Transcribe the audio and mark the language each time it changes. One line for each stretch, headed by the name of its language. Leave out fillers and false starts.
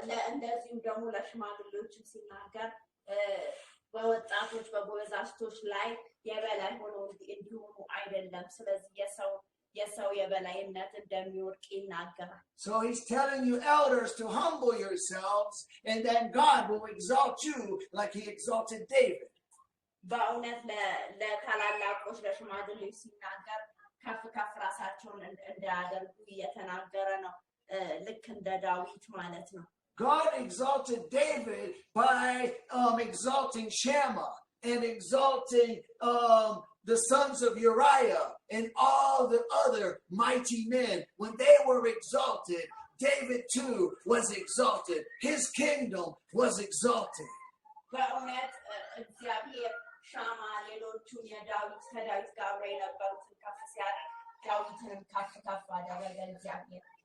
Amharic: እንደዚሁም ደግሞ ለሽማግሌዎችም ሲናገር በወጣቶች በጎበዛዝቶች ላይ የበላይ ሆነው እንዲሆኑ አይደለም። ስለዚህ የሰው የበላይነት እንደሚወድቅ ይናገራል።
English: So he's telling you elders to humble yourselves, and then God will exalt you like he exalted David.
Amharic: በእውነት ለታላላቆች ለሽማግሌዎች ሲናገር ከፍ ከፍ ራሳቸውን እንዳያደርጉ እየተናገረ ነው። ልክ እንደ ዳዊት ማለት ነው።
English: God exalted David by exalting Shammah and exalting the sons of Uriah and all the other mighty men. When they were exalted, David too was exalted. His kingdom was exalted.
Amharic: በእውነት እግዚአብሔር ሻማ ሌሎቹን የዳዊት ከዳዊት ጋር የነበሩትን ከፍ ሲያደርግ ዳዊትንም ከፍ ከፍ አደረገ እግዚአብሔር።